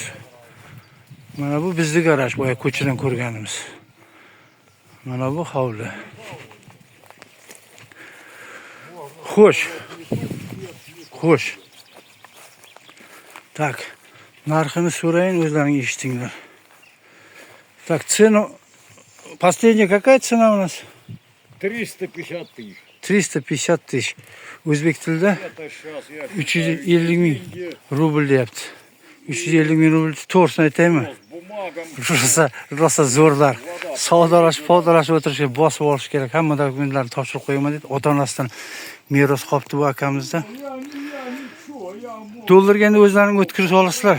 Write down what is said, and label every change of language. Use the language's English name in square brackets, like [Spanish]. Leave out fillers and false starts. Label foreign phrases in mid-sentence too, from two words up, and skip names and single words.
[Uzbek] Mana bu bizning garaj, boya ko'chadan ko'rganimiz. Mana bu hovli. Xo'sh. Tak, narxini so'rayin, o'zlaring eshitinglar. [Russian] Так, цену последняя какая цена у нас? 350 тысяч. 350 тысяч. [Uzbek] O'zbek tilida 350 ming rubl deyapti. 350 ming rubl to'g'risini aytaymi? Rosa zo'rlar. Savdolashib o'tirishga bosib olish kerak. Hamma dokumentlarni topshirib qo'yaman dedi. Ota-onasidan meros qolibdi bu akamizda. Dollarga endi o'zlaring o'tkazib olasizlar.